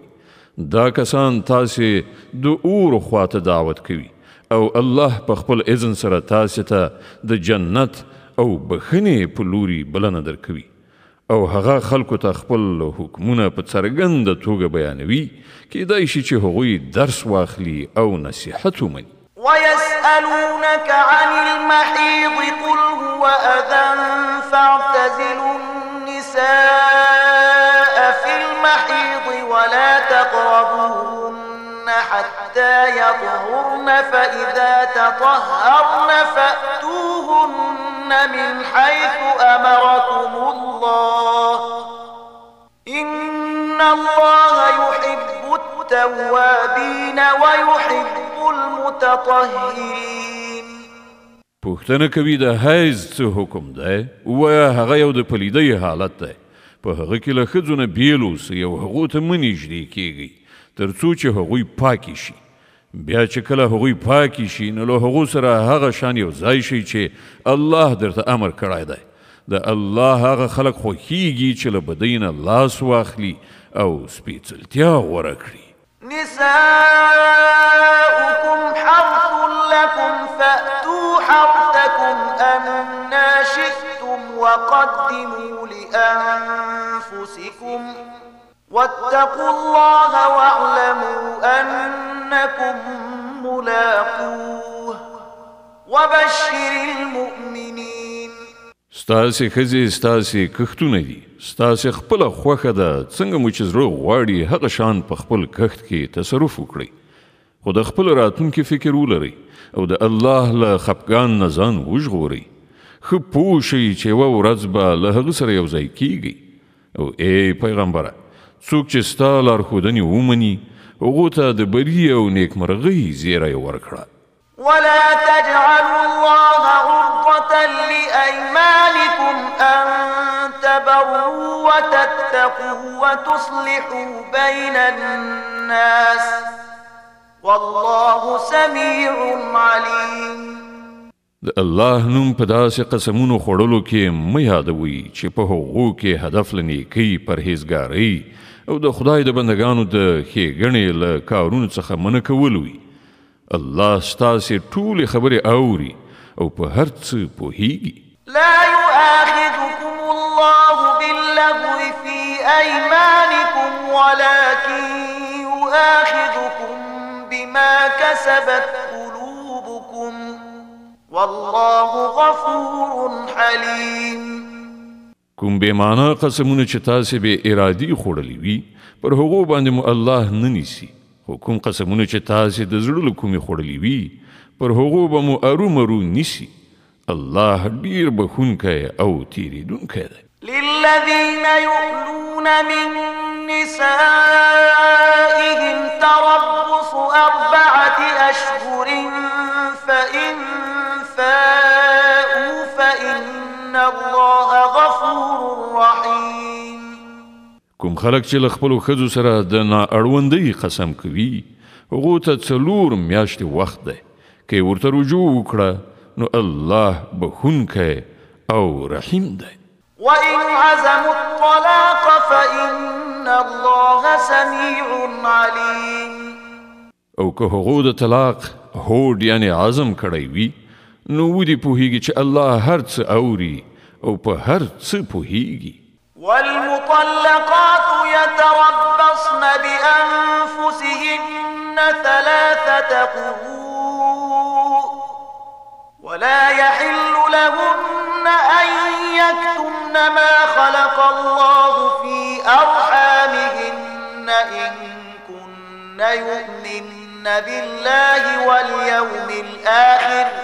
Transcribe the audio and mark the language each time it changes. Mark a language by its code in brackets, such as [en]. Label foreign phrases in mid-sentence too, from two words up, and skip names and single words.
[ps] دا کسان تاسې د اور خواته دعوت کوي او الله په خپل اذن سره تاسې ته د جنت او بخښنې په لوري بلنه درکوي. او هغه خلکو ته خپل حکمونه په څرګنده توګه بیانوي، کیدای شي چې هغوی درس واخلي او نصیحت ومني. [ar] ويسألونك عن المحيض قل هو أذى فاعتزلوا النساء في المحيض ولا تقربوهن حتى يطهرن فإذا تطهرن فأتوهن من حيث أمركم الله إن الله يحب التوابين ويحب المتطهرين. [ps] پوښتنه کوي د حیض څه حکم دی؟ ووایه هغه یو د پلیدۍ حالت دی. په هغه کې له ښځو نه بیل اوسئ او هغو ته مه نږدې کیږئ تر څو چې هغوی پاکې شي. بیا چې کله هغوی پاکې شي نو له هغو سره هغه شان یو ځای شئ چې الله درته امر کړی دی. د الله هغه خلک خوښیږي چې له بدۍ نه لاس واخلي او سپېڅلتیا غوره کړي. [ar] نساؤكم حرث لكم فأتوا حرثكم أنا شئتم وقدموا لأنفسكم واتقوا الله واعلموا أنكم ملاقوه وبشر المؤمنين. [ps] ستاسې ښځې ستاسې کښتونه دي، ستاسې خپله خوښه ده، څنګه مو چې زړه غواړي هغه شان په خپل کښت کې تصرف وکړئ، خو د خپل راتلونکي فکر ولرئ او د الله له خفګان نه ځان وژغورئ. ښه پوه شئ چې یوه ورځ به له هغه سره یو ځای کیږئ. او ای پیغمبره، څوک چې ستا لارښودنې ومني هغو ته د بري او نیکمرغۍ زیری ورکړه. [ar] ولا تجعلوا الله عرضة لأيمانكم أن تبروا وتتقوا وتصلحوا بين الناس والله سميع عليم. [ps] د الله نوم په داسې قسمونو خوړلو کې مه یادوئ چې په هغو کې هدف له نیکۍ، پرهیزګارۍ او د خدای د بندګانو د ښېګڼې له کارونو څخه منع کول وي. الله ستاسې ټولې خبرې اوري او په هر څه پوهیږي. [ar] لا يؤاخذكم الله باللغو في أيمانكم ولكن يؤاخذكم بما كسبت قلوبكم والله غفور حليم. [ps] کوم بې معنا قسمونه چې تاسې بې ارادي خوړلي وي پر هغو باندې مو الله نه نیسي، خو کوم قسمونه چې تاسې د زړه له کومې خوړلي وي پر هغو به مو ارومرو نیسي. الله ډیر بخونکی او تیریدونکی دی. [ar] للذين يؤلون من نسائهم تربص 4 أشهر فإن فاءوا فإن الله غفور رحيم. [ps] کوم خلک چې له خپلو ښځو سره د نااړوندۍ قسم کوي هغو ته 4 میاشتې وخت دی، که یې ورته رجوع وکړه نو الله بخونکی او رحیم دی. [ar] وإن عزموا الطلاق فإن الله سميع عليم. [ps] او که هغو د طلاق هوډ یعنی عزم کړی وي نو ودې پوهیږي چې الله هر څه اوري او په هر څه پوهیږي. [ar] والمطلقات يتربصن بأنفسهن 3 قروء ولا يحل لهن أن يكتمن ما خلق الله في أرحامهن إن كن يؤمن بالله واليوم الآخر